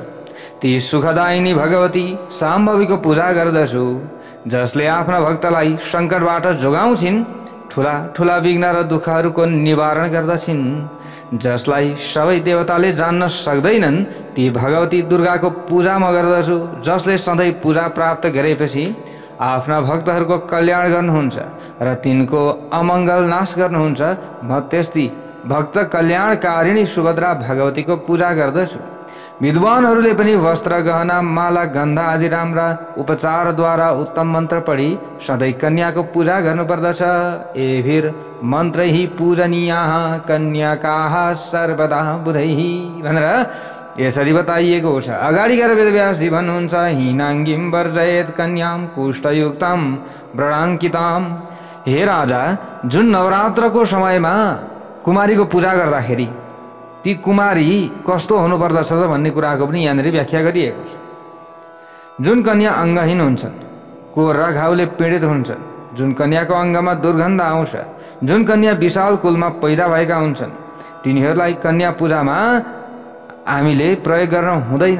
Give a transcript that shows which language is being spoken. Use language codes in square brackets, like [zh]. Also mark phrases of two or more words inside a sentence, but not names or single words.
[ne] ती सुखदायिनी भगवती साम्भवीको पूजा गर्दछु, जसले आफ्ना भक्तलाई सङ्कटबाट जोगाउँछिन्, ठुला ठुला विघ्न र दुःखहरूको निवारण गर्दछिन्, जसलाई सबै देवताले जान्न सक्दैनन्, ती भगवती दुर्गाको पूजा म गर्दछु, जसले सधैँ पूजा प्राप्त गरेपछि आफ्ना भक्तहरूको कल्याण गर्नुहुन्छ र तिनको अमङ्गल नाश गर्नुहुन्छ। म त्यस्ती भक्त कल्याणकारिणी सुभद्रा भगवतीको पूजा गर्दछु। विद्वानहरूले पनि वस्त्र, गहना, माला, गन्धा आदि राम्रा उपचारद्वारा उत्तम मन्त्र पढी सधैँ कन्याको पूजा गर्नुपर्दछ। [sa] एभिर मन्त्रैः पूजनीयाः कन्याकाः सर्वदा बुधैः [ne] भनेर यसरी बताइएको छ। अगाडि गएर वेदव्यासजी भन्नुहुन्छ, [sa] हीनाङ्गीं वर्जयेत् कन्यां कुष्ठयुक्तां व्रणाङ्कितां। [ne] हे राजा, जुन नवरात्रको समयमा कुमारीको पूजा गर्दाखेरि ती कुमारी कस्तो हुनुपर्दछ त भन्ने कुराको पनि यहाँनिर व्याख्या गरिएको छ। जुन कन्या अङ्गहीन हुन्छन्, कोर्रा घाउले पीडित हुन्छन्, जुन कन्याको अङ्गमा दुर्गन्ध आउँछ, जुन कन्या विशाल कुलमा पैदा भएका हुन्छन्, तिनीहरूलाई कन्या पूजामा हामीले प्रयोग गर्न हुँदैन।